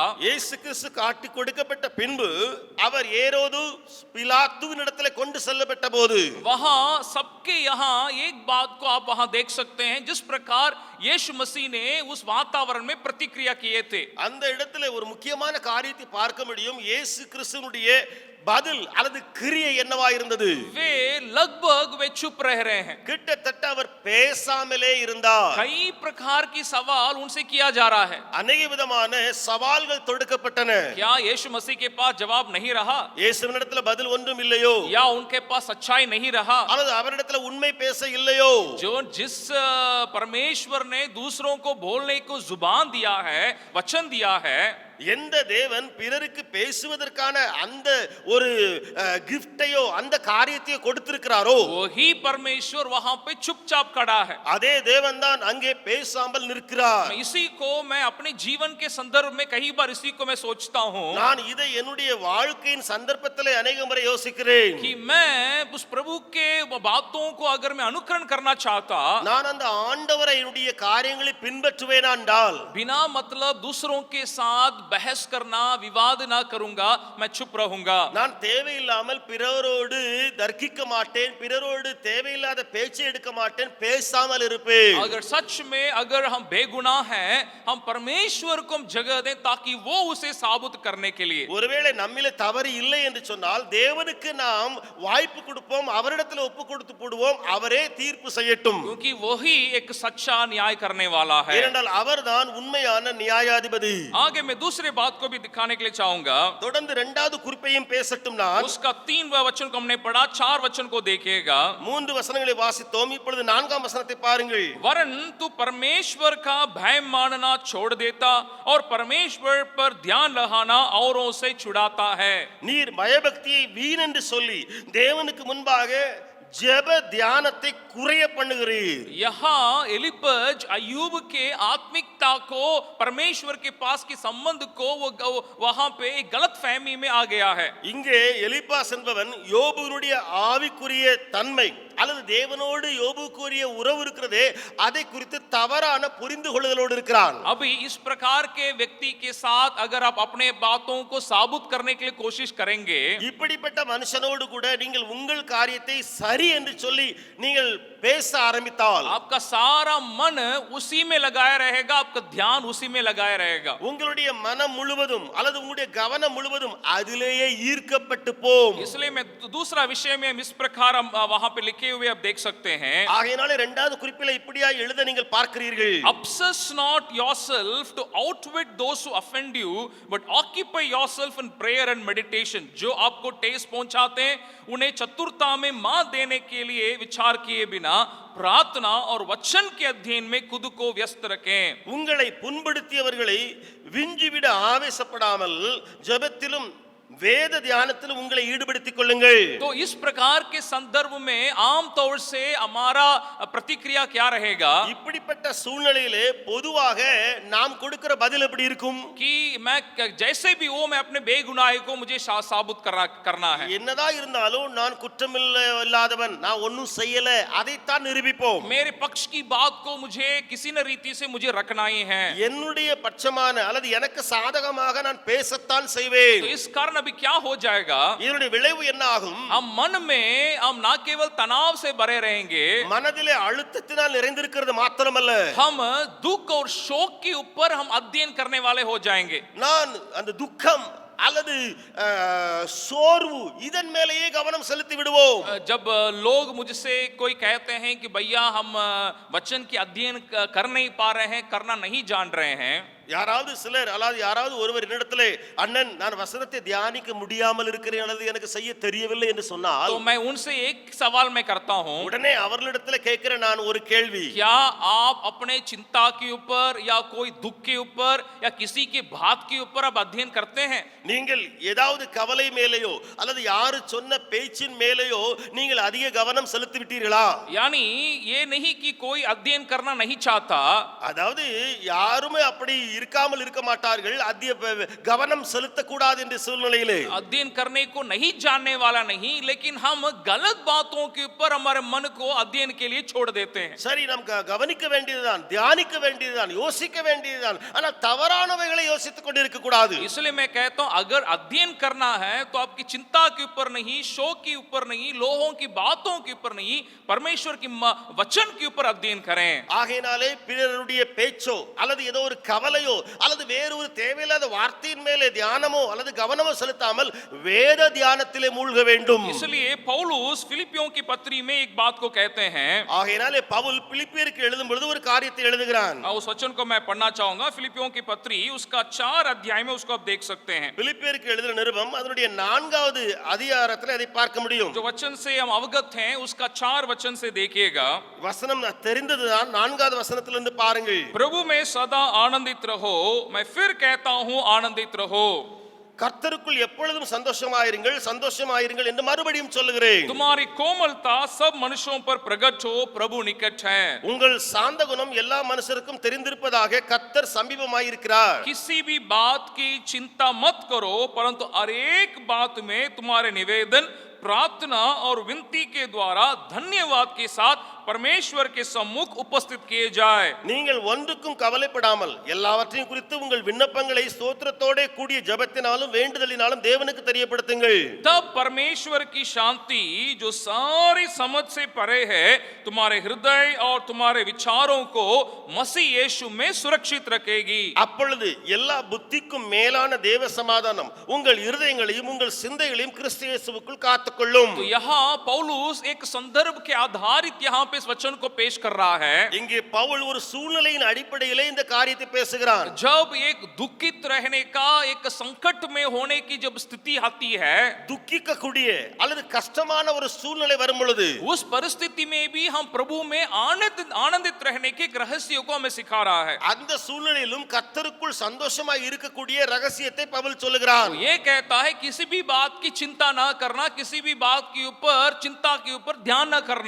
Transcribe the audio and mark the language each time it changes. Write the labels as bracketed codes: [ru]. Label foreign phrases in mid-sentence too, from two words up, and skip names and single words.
[ta] இயேசு கிறிஸ்து காட்டி கொடுக்கப்பட்ட பின்பு அவர் ஏரோது பிலாத்துவினிடத்திலே கொண்டு செல்லப்பட்ட போது, [hi] वहां सबके यहाँ एक बात को आप वहां देख सकते हैं, जिस प्रकार यीशु मसीह ने उस वातावरण में प्रतिक्रिया किए थे. [ta] அந்த இடத்துல ஒரு முக்கியமான காரியத்தை பார்க்க முடியும். இயேசு கிறிஸ்துவினுடைய பதில் அல்லது கிரியை என்னவா இருந்தது? [hi] वे लगभग वे चुप रह रहे हैं. [ta] கிட்டத்தட்ட அவர் பேசாமலே இருந்தார். [hi] कई प्रकार की सवाल उनसे किया जा रहा है. [ta] அநேக விதமான சவால்கள் தொடுக்கப்பட்டன. [hi] क्या यीशु मसीह के पास जवाब नहीं रहा, [ta] இயேசுவினிடத்துல பதில் ஒன்றும் இல்லையோ, [hi] या उनके पास सच्चाई नहीं रहा? [ta] அல்லது அவரிடத்துல உண்மை பேச இல்லையோ? [hi] जिस परमेश्वर ने दूसरों को बोलने को जुबान दिया है, वचन दिया है, [ta] எந்த தேவன் பிறருக்கு பேசுவதற்கான அந்த ஒரு கிஃப்டையோ அந்த காரியத்தையோ கொடுத்திருக்கிறாரோ, [hi] वही परमेश्वर वहां पे चुपचाप खड़ा है. [ta] அதே தேவன் தான் அங்கே பேசாமல் நிற்கிறார். [hi] इसी को मैं अपने जीवन के संदर्भ में कई बार इसी को मैं सोचता हूं [ta] நான் இதை என்னுடைய வாழ்க்கையின் சந்தர்ப்பத்திலே अनेक முறை யோசிக்கிறேன். [hi] कि मैं उस प्रभु के बातों को अगर मैं अनुकरण करना चाहता, [ta] நான் அந்த ஆண்டவரை என்னுடைய காரியங்களை பின்பற்றுவேனா என்றால், [hi] बिना मतलब दूसरों के साथ बहस करना, विवाद ना करूंगा, मैं चुप रहूंगा. [ta] நான் தேவையில்லாமல் பிறரோடு தர்க்கிக்க மாட்டேன், பிறரோடு தேவையில்லாத பேச்சை எடுக்க மாட்டேன், பேசாமல் இருப்பேன். [hi] अगर सच में अगर हम बेगुनाह हैं, हम परमेश्वर को जगह दें ताकि वो उसे साबित करने के लिए. [ta] ஒருவேளை நம்மிலே தவறு இல்லை என்று சொன்னால் தேவனுக்கு நாம் வாய்ப்பு கொடுப்போம், அவரிடத்தில் ஒப்பு கொடுத்து போடுவோம், அவரே தீர்ப்பு செய்யட்டும். [hi] क्योंकि वही एक सच्चा न्याय करने वाला है. [ta] ஏனென்றால் அவர்தான் உண்மையான நியாயாதிபதி. [hi] आगे मैं दूसरे बात को भी दिखाने के लिए चाहूंगा. [ta] தொடர்ந்து இரண்டாவது குறிப்பையும் பேசட்டும். நான் [hi] उसका 3 वचन को हमने पढ़ा, 4 वचन को देखिएगा. [ta] 3 வசனங்களை வாசித்தோம். இப்பொழுது 4ஆம் வசனத்தை பாருங்கள். [hi] वरन तू परमेश्वर का भय मानना छोड़ देता और परमेश्वर पर ध्यान लगाना औरों से छुड़ाता है. [ta] நீர் பயபக்தியை வீண் என்று சொல்லி தேவனுக்கு முன்பாக ஜெப தியானத்தை குறைய பண்ணுகிறீர். [hi] यहाँ एलिपज अय्यूब के आत्मिकता को, परमेश्वर के पास के संबंध को वो वहां पे एक गलत फहमी में आ गया है. [ta] இங்கே எலிப்பாஸ் என்பவன் யோபுவினுடைய ஆவிக்குரிய தன்மை அல்லது தேவனோடு யோபுக்குரிய உறவு இருக்கிறதே அதை குறித்து தவறான புரிந்து கொள்ளுதலோடு இருக்கிறான். [hi] अभी इस प्रकार के व्यक्ति के साथ अगर आप अपने बातों को साबित करने के लिए कोशिश करेंगे, [ta] இப்படிப்பட்ட மனுஷனோடு கூட நீங்கள் உங்கள் காரியத்தை சரி என்று சொல்லி நீங்கள் பேச ஆரம்பித்தால் [hi] आपका सारा मन उसी में लगाया रहेगा, आपका ध्यान उसी में लगाया रहेगा. [ta] உங்களுடைய மனம் முழுவதும் அல்லது உங்களுடைய கவனம் முழுவதும் அதிலேயே ஈர்க்கப்பட்டு போம். [hi] इसलिए मैं दूसरा विषय में इस प्रकार हम वहां पे लिखे हुए आप देख सकते हैं. [ta] ஆகையினாலே இரண்டாவது குறிப்பிலே இப்படியா எழுத நீங்கள் பார்க்கிறீர்கள். [en] Obsess not yourself to outwit those who offend you, but occupy yourself in prayer and meditation. [hi] जो आपको ठेस पहुंचाते हैं उन्हें चतुरता में मात देने के लिए विचार किए बिना बिना प्रार्थना और वचन के अध्ययन में खुद को व्यस्त रखें। [ta] உங்களை புண்படுத்தியவர்களை விஞ்சிவிட ஆவேசப்படாமல் ஜெபத்திலும் வேத தியானத்திலும் உங்களை ஈடுபடுத்திக் கொள்ளுங்கள். [hi] तो इस प्रकार के संदर्भ में आम तौर से हमारा प्रतिक्रिया क्या रहेगा [ta] இப்படிப்பட்ட சூழ்நிலையிலே பொதுவாக நாம் கொடுக்கிற பதில் எப்படி இருக்கும்? [hi] कि मैं जैसे भी हो मैं अपने बेगुनाही को मुझे साबुत करना है। [ta] என்னதான் இருந்தாலும் நான் குற்றமில்லாதவன், நான் ஒன்னும் செய்யல, அதைத்தான் நிரூபிப்போம். [hi] मेरे पक्ष की बात को मुझे किसी न रीति से मुझे रखना ही है। [ta] என்னுடைய பட்சமான அல்லது எனக்கு சாதகமாக நான் பேசத்தான் செய்வேன். [hi] तो इस कारण अभी क्या हो जाएगा, [ta] இதனுடைய விளைவு என்ன ஆகும்? [hi] हम मन में हम ना केवल तनाव से भरे रहेंगे, [ta] மனதிலே அழுத்தத்தினால் நிறைந்திருக்கிறது மாத்திரமல்ல, [hi] हम दुख और शोक के ऊपर हम अध्ययन करने वाले हो जाएंगे। [ta] நான் அந்த துக்கம் அல்லது சோர்வு இதன் மேலேயே கவனம் செலுத்தி விடுவோம். [hi] जब लोग मुझसे कोई कहते हैं कि भैया हम वचन की अध्ययन कर नहीं पा रहे हैं, करना नहीं जान रहे हैं, [ta] யாராவது சிலர் அல்லது யாராவது ஒருவர் என்னிடத்திலே அண்ணன் நான் வசனத்தை தியானிக்க முடியாமல் இருக்கிறேன் அல்லது எனக்கு செய்ய தெரியவில்லை என்று சொன்னால், [hi] तो मैं उनसे एक सवाल मैं करता हूं, [ta] உடனே அவர்களிடத்திலே கேட்கிற நான் ஒரு கேள்வி, [hi] क्या आप अपने चिंता के ऊपर या कोई दुख के ऊपर या किसी के बात के ऊपर आप अध्ययन करते हैं? [ta] நீங்கள் ஏதாவது கவலை மேலேயோ அல்லது யாரு சொன்ன பேச்சின் மேலேயோ நீங்கள் அதிக கவனம் செலுத்தி விட்டீர்களா? [hi] यानी ये नहीं कि कोई अध्ययन करना नहीं चाहता, [ta] அதாவது யாருமே அப்படி இருக்காமல் இருக்க மாட்டார்கள், அதிக கவனம் செலுத்தக்கூடாது என்ற சூழ்நிலையிலே [hi] अध्ययन करने को नहीं जानने वाला नहीं, लेकिन हम गलत बातों के ऊपर हमारे मन को अध्ययन के लिए छोड़ देते हैं। [ta] சரி, நாம் கவனிக்க வேண்டியதுதான், தியானிக்க வேண்டியதுதான், யோசிக்க வேண்டியதுதான், ஆனால் தவறானவைகளை யோசித்துக் கொண்டிருக்க கூடாது. [hi] इसलिए मैं कहता हूं अगर अध्ययन करना है तो आपकी चिंता के ऊपर नहीं, शोक के ऊपर नहीं, लोगों की बातों के ऊपर नहीं, परमेश्वर की वचन के ऊपर अध्ययन करें। [ta] ஆகையினாலே பிறருடைய பேச்சோ அல்லது ஏதோ ஒரு கவலையோ அல்லது வேறு ஒரு தேவையில்லாத வார்த்தையின் மேலே தியானமோ அல்லது கவனமோ செலுத்தாமல் வேத தியானத்திலே மூழ்க வேண்டும். [hi] इसलिए पौलुस फिलिपियों की पत्री में एक बात को कहते हैं, [ta] ஆகையினாலே பவுல் பிலிப்பியருக்கு எழுதும் பொழுது ஒரு காரியத்தை எழுதுகிறான். [hi] उस वचन को मैं पढ़ना चाहूंगा, फिलिपियों की पत्री उसका 4 अध्याय में उसको आप देख सकते हैं। [ta] பிலிப்பியருக்கு எழுதின நிருபம் அதனுடைய 4வது அதிகாரத்திலே அதை பார்க்க முடியும். [hi] जो वचन से हम अवगत हैं उसका 4 वचन से देखिएगा। [ta] வசனம் தெரிந்ததுதான், 4வது வசனத்திலிருந்து பாருங்கள். [hi] प्रभु में सदा आनंदित रहो, मैं फिर कहता हूं आनंदित रहो। [ta] கர்த்தருக்குள் எப்பொழுதும் சந்தோஷமாயிருங்கள், சந்தோஷமாயிருங்கள் என்று மறுபடியும் சொல்லுகிறேன். [hi] तुम्हारी कोमलता सब मनुष्यों पर प्रकट हो, प्रभु निकट है। [ta] உங்கள் சாந்த குணம் எல்லா மனுஷருக்கும் தெரிந்திருப்பதாக கர்த்தர் சமீபமாயிருக்கிறார். [hi] किसी भी बात की चिंता मत करो, परंतु हर एक बात में तुम्हारे निवेदन, प्रार्थना और विनती के द्वारा धन्यवाद के साथ परमेश्वर के सम्मुख उपस्थित किए जाए। [ta] நீங்கள் ஒன்றுக்கும் கவலைப்படாமல் எல்லாவற்றையும் குறித்து உங்கள் விண்ணப்பங்களை ஸ்தோத்திரத்தோட கூடிய ஜெபத்தினாலும் வேண்டுதலினாலும் தேவனுக்கு தெரியப்படுத்துங்கள். [hi] तब परमेश्वर की शांति जो सारी समझ से परे है तुम्हारे हृदय और तुम्हारे विचारों को मसीह यीशु में सुरक्षित रखेगी। [ta] அப்பொழுது எல்லா புத்திக்கும் மேலான தேவ சமாதானம் உங்கள் இருதயங்களையும் உங்கள் சிந்தைகளையும் கிறிஸ்து இயேசுவுக்குள் காத்துக்கொள்ளும். [hi] तो यहाँ पौलुस एक संदर्भ के आधारित यहाँ पे इस वचन को पेश कर रहा है। [ta] இங்கே பவுல் ஒரு சூழ்நிலையின் அடிப்படையிலே இந்த காரியத்தை பேசுகிறார். [hi] जब एक दुखित रहने का, एक संकट में होने की जब स्थिति आती है, [ta] துக்கிக்க கூடிய அல்லது கஷ்டமான ஒரு சூழ்நிலை வரும் பொழுது [hi] उस परिस्थिति में भी हम प्रभु में आनंदित रहने के रहस्य को हमें सिखा रहा है। [ta] அந்த சூழ்நிலையிலும் கர்த்தருக்குள் சந்தோஷமாய் இருக்கக்கூடிய ரகசியத்தை பவுல் சொல்லுகிறார். [hi] तो ये कहता है किसी भी बात की चिंता ना करना, किसी भी बात के ऊपर, चिंता के ऊपर ध्यान ना करना।